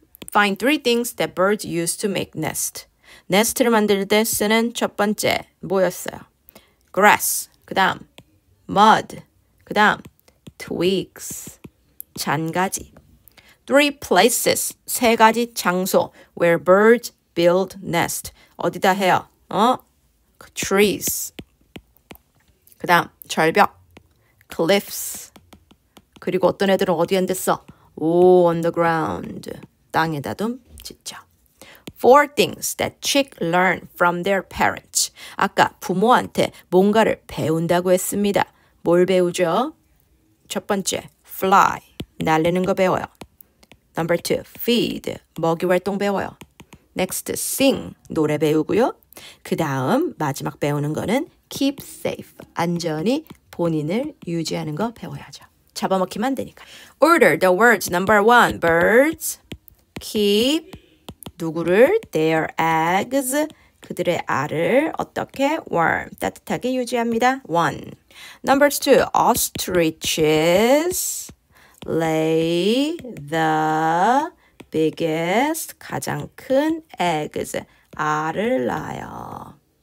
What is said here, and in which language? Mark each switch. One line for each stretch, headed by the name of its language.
English: Find three things that birds use to make nest.
Korean: nest를 만들 때 쓰는 첫 번째 뭐였어요? grass, 그 다음 mud, 그 다음 twigs, 잔가지.
English: Three places,
Korean: 세 가지 장소
English: where birds build nest.
Korean: 어디다 해요? trees. 그 다음 절벽, cliffs. 그리고 어떤 애들은 어디에 앉았어?
English: on the ground.
Korean: 땅에다 좀 짓죠.
English: Four things that chicks learn from their parents.
Korean: 아까 부모한테 뭔가를 배운다고 했습니다. 뭘 배우죠? 첫 번째, fly. 날리는 거 배워요.
English: Number 2, feed.
Korean: 먹이 활동 배워요.
English: Next, sing.
Korean: 노래 배우고요. 그 다음 마지막 배우는 거는
English: keep safe.
Korean: 안전히 본인을 유지하는 거 배워야죠. 잡아먹히면 안 되니까.
English: Order the words. Number 1, birds keep
Korean: 누구를?
English: Their eggs.
Korean: 그들의 알을 어떻게?
English: warm.
Korean: 따뜻하게 유지합니다. 1.
English: Number 2, ostriches lay the biggest,
Korean: 가장 큰
English: eggs,
Korean: 알을 낳아요.